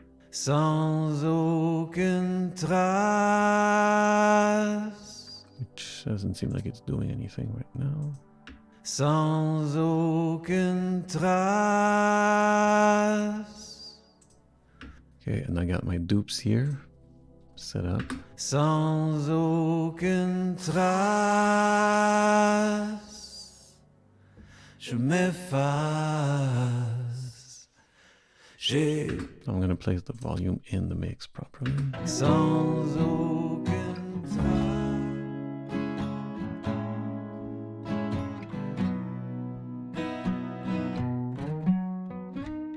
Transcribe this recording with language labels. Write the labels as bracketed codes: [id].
[fr] Sans aucune trace, [en] which doesn't seem like it's doing anything right now. [fr] Sans aucune trace. [en] Okay, and I got my dupes here set up. [fr] Sans aucune trace, je m'efface. [en] I'm going to place the volume in the mix properly. [fr] Sans aucune trace.